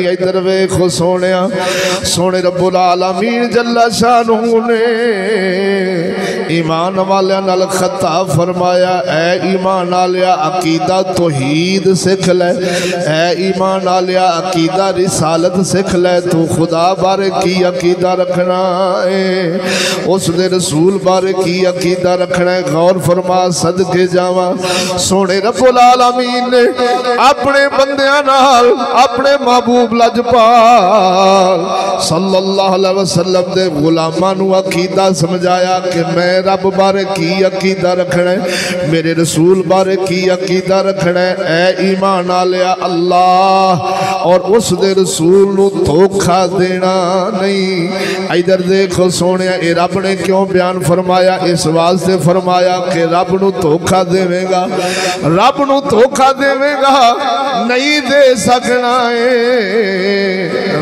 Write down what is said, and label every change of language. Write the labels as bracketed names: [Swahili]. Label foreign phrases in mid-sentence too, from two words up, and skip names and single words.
[Punjabi] ادھر ویکھو سوہنیا، سوہنے [Arabic] رب العالمين جل شأنه [Punjabi] نے ایمان والیاں نال خطاب فرمایا اے ایمان آلیا عقیدہ توحید سکھ لے، اے ایمان آلیا عقیدہ رسالت سکھ لے. توں خدا بارے کی عقیدہ رکھنا ہے، اس دے رسول بارے کی عقیدہ رکھنا ہے. غور فرما صدقے جاواں سوہنے [Arabic] رب العالمين [Punjabi] نے اپنے بندیاں نال اپنے محبوب لجپال [Arabic] صلى الله عليه وسلم [Punjabi] دے غلاماں نوں عقیدہ سمجھایا کہ میں رب بارے کی عقیدہ رکھنا ہے، میرے رسول بارے کی عقیدہ رکھنا ہے. اے ایمان آلیا اللہ اور اس دے رسول نوں دھوکہ دینا نہیں. ادھر دیکھو سوہنے یہ رب نے کیوں بیان فرمایا، اس واسطے فرمایا کہ رب نوں دھوکہ دیویگا، رب نوں دھوکہ دیویگا نہیں دے سکنا ہے.